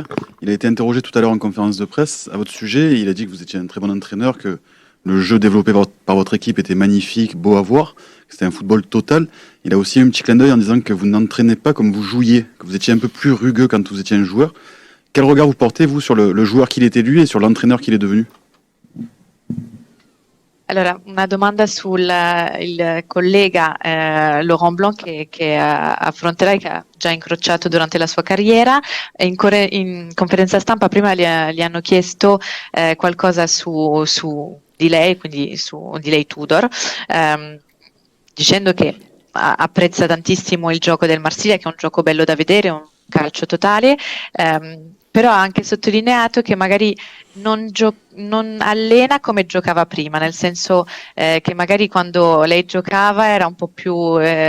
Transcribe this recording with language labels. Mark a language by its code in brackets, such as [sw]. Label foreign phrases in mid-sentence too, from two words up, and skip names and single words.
[fr] Il a été interrogé tout à l'heure en conférence de presse à votre sujet et il a dit que vous étiez un très bon entraîneur, que le jeu développé par votre équipe était magnifique, beau à voir, que c'était un football total. Il a aussi eu un petit clin d'œil en disant que vous n'entraînez pas comme vous jouiez, que vous étiez un peu plus rugueux quand vous étiez un joueur. Quel regard vous portez, vous, sur le joueur qu'il était lui et sur l'entraîneur qu'il est devenu? [it] Allora, una domanda sul il collega Laurent Blanc che affronterà e che ha già incrociato durante la sua carriera. In conferenza stampa prima gli hanno chiesto qualcosa su di lei, quindi su di lei Tudor, dicendo che apprezza tantissimo il gioco del Marsiglia, che è un gioco bello da vedere, un calcio totale, però ha anche sottolineato che magari non allena come giocava prima, nel senso che magari quando lei giocava era un po' più